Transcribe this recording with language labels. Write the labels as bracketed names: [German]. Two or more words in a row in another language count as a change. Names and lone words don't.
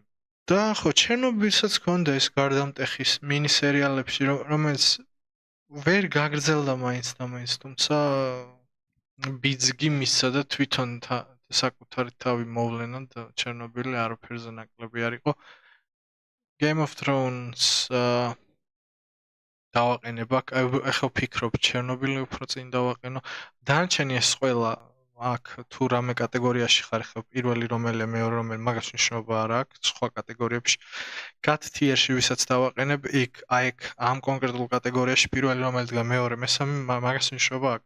[Georgian] და ხო, ჩერნობილსაც ჰქონდა ეს გარდამტეხის მინი სერიალებში, რომელიც ვერ გაგრძელდა მაინც და მაინც, თუმცა ბიძგი მისცა და თვითონ საკუთარი თავი მოვლენად ჩერნობილი არაფერზე ნაკლები არ იყო. Game of Thrones დავაყენება, ახლა ვფიქრობ, ჩერნობილი უფრო წინ დავაყენო. დანარჩენი ეს ყველა აქ თუ რამე კატეგორიაში ხარ, ხა პირველი რომელია, მეორე რომელი, მაგას მნიშვნელობა არ აქვს, სხვა კატეგორიებში. [English] God tier- [Georgian] ში ვისაც დავაყენებ, იქ ამ კონკრეტულ კატეგორიაში პირველი რომელი დგა, მეორე, მესამე, მაგას მნიშვნელობა აქვს.